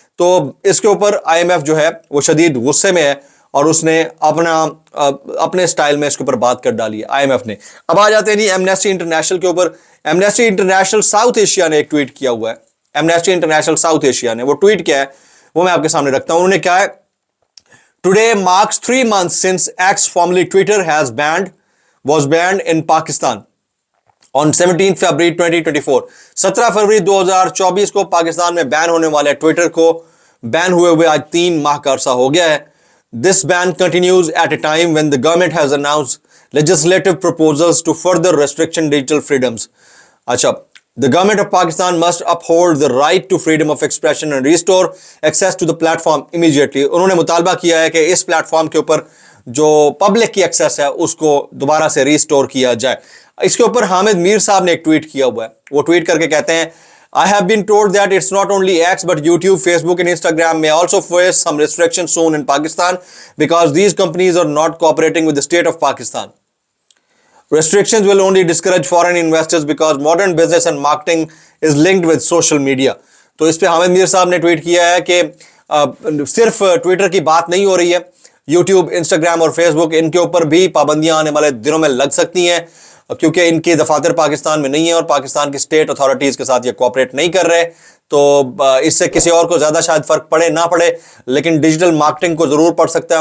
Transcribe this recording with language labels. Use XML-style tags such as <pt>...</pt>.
<ur>تو اس کے اوپر آئی ایم ایف جو ہے وہ شدید غصے میں ہے اور اس نے اپنے سٹائل میں اس کے اوپر بات کر ڈالی ہے آئی ایم ایف نے. اب آ جاتے ہیں جی ایمنسٹی انٹرنیشنل کے اوپر. ایمنسٹی انٹرنیشنل ساؤتھ ایشیا نے ایک ٹویٹ کیا ہوا ہے. ایمنسٹی انٹرنیشنل ساؤتھ ایشیا نے وہ ٹویٹ کیا ہے وہ میں آپ کے سامنے رکھتا ہوں. انہوں نے کہا ہے,</ur> <en>Today marks 3 months since X formerly Twitter was banned in Pakistan on 17 February 2024.</en> <ur>17 فروری 2024 کو پاکستان میں بین ہونے والے ٹویٹر کو بین ہوئے آج 3 ماہ کا عرصہ ہو گیا ہے.</ur> <en>This ban continues at a time when the government has announced legislative proposals to further restriction digital freedoms. اچھا, the government of Pakistan must uphold the right to freedom of expression and restore access to the platform immediately.</en> <ur>انہوں نے مطالبہ کیا ہے کہ اس plate form کے اوپر جو پبلک کی ایکسیس ہے اس کو دوبارہ سے ریسٹور کیا جائے. اس کے اوپر حامد میر صاحب نے ایک ٹویٹ کیا ہوا ہے. وہ ٹویٹ کر کے کہتے ہیں,</ur> <en>I have been told that it's not only X but YouTube, Facebook and Instagram may also face some restrictions soon in Pakistan because these companies are not cooperating with the state of Pakistan. Restrictions will only discourage foreign investors because modern business and marketing is linked with social media.</en> <ur>تو اس پہ حامد میر صاحب نے tweet کیا ہے کہ صرف Twitter کی بات نہیں ہو رہی ہے, یوٹیوب, انسٹاگرام اور فیس بک, ان کے اوپر بھی پابندیاں آنے والے دنوں میں لگ سکتی ہیں کیونکہ ان کی دفاتر پاکستان میں نہیں ہیں اور پاکستان کی اسٹیٹ اتھارٹیز کے ساتھ یہ کوآپریٹ نہیں کر رہے. تو اس سے کسی اور کو زیادہ شاید فرق پڑے نہ پڑے, لیکن ڈیجیٹل مارکیٹنگ کو ضرور پڑ سکتا ہے.</ur>